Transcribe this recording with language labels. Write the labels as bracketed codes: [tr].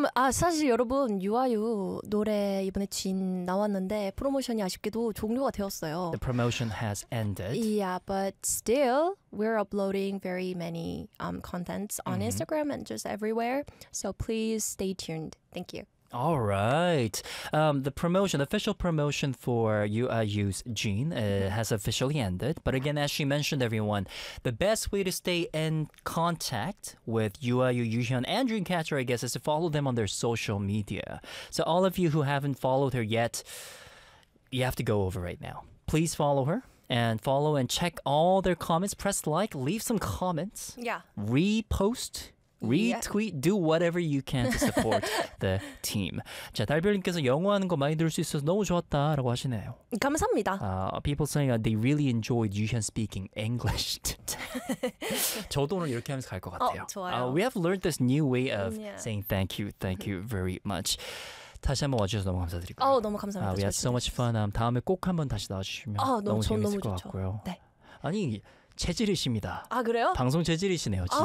[ko] 사실 여러분, 유아유 노래 이번에 진 나왔는데 프로모션이 아쉽게도 종료가 되었어요. [en] The promotion has ended. Yeah, but still, we're uploading very many contents on mm-hmm. Instagram and just everywhere. So please stay tuned. Thank you. All right. The promotion, official promotion for UIU's Jin has officially ended. But again, as she mentioned, everyone, the best way to stay in contact with UIU, Yuhyun, and Dreamcatcher, I guess, is to follow them on their social media. So all of you who haven't followed her yet, you have to go over right now. Please follow her. And follow and check all their comments. Press like, leave some comments. Yeah. Repost. retweet, do whatever you can to support the team. [ko] 자, 달별님께서 영어하는 거 많이 들을 수 있어서 너무 좋았다라고 하시네요. 감사합니다. [en] People saying they really enjoyed Yuhyun speaking English today. [ko] 저도 오늘 이렇게 하면서 갈 것 같아요. 좋아요. [en] We have learned this new way of saying thank you very much. [ko] 다시 한번 와주셔서 너무 감사드리고요. 너무 감사합니다. [en] We had so much fun. [ko] 다음에 꼭 한번 다시 나와주시면 너무 재밌을 것 같고요. 네. 아니 체질이십니다. 아 그래요? 방송 체질이시네요. 진짜로.